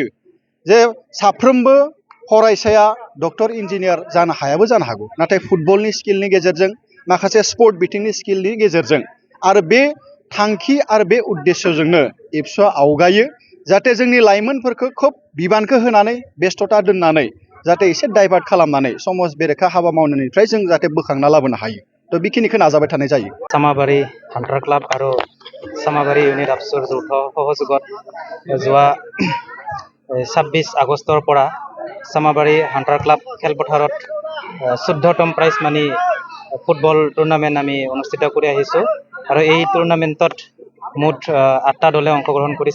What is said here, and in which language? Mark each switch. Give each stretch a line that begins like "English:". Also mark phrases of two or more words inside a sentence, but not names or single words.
Bodo: जे साफ्रोमबो फरायसाया
English: doctor engineer
Bodo: जानो हायाबो जानो हागौ, नाथाय फुटबलनि स्किलनि गेजेरजों माखासे स्पर्ट बिथिंनि स्किलनि गेजेरजों आरो बे थांखि आरो बे उद्देश्यजोंनो एबसुआ आवगायो जाहाथे जोंनि लाइमोनफोरखौ खोब बिबानखौ होनानै बेस्थ'था दोननानै जाहाथे एसे डाइभार्ट खालामनानै समाज बेरेखा हाबा मावनायनिफ्राय जों जाहाथे बोखांना लाबोनो हायो। बेखिनिखौ नाजाबाय थानाय जायो। सामाबारि हान्टार क्लाब आरो सामाबारि इउनिट एबसुर
Assamese: যৌথ সহযোগত যোৱা 26 আগষ্টৰ পৰা সামাবাৰী হান্টাৰ ক্লাব খেলপথাৰত 14তম প্ৰাইজ মানি ফুটবল টুৰ্ণামেণ্ট আমি অনুষ্ঠিত কৰি আহিছোঁ আৰু এই টুৰ্ণামেণ্টত মুঠ 8টা দলে অংশগ্ৰহণ কৰিছে।